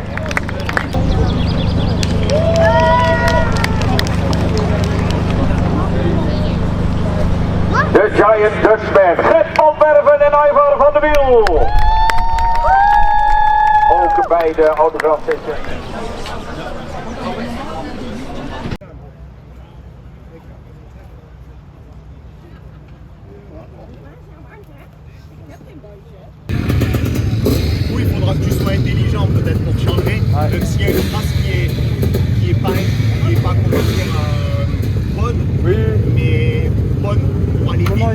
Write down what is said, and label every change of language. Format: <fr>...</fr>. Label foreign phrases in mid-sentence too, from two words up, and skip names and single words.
<nl>De Giant Dutchman, Gert van Werven en Ivar van de Wiel. Ook bij de autografsessie.</nl> <fr>Il faudra que tu sois intelligent peut-être pour changer. Même s'il y a une trace qui est pas comment dire, bonne, mais bonne pour aller vite.</fr>